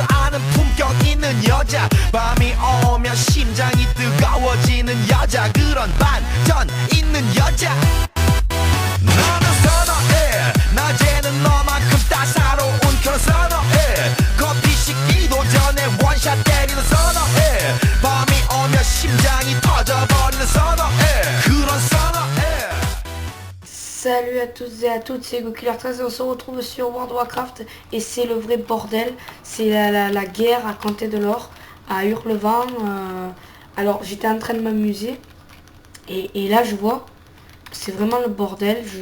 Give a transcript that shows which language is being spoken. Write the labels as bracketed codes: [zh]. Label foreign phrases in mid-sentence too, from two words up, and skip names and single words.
[ko] 아는 품격 있는 여자 밤이 오면 심장이 뜨거워지는 여자 그런 반전 있는 여자 너는 선어해 낮에는 너만큼 따사로운 그런 선어해 커피 식기도 전에 원샷 때리는 선어해 밤이 오면 심장이 터져버리는 선어해 그런 선어해. [fr] Salut à toutes et à toutes, c'est Gokular13 et on se retrouve sur World of Warcraft et c'est le vrai bordel, c'est la guerre à Canté de l'Or, à Hurlevent. Alors j'étais en train de m'amuser et là je vois, c'est vraiment le bordel.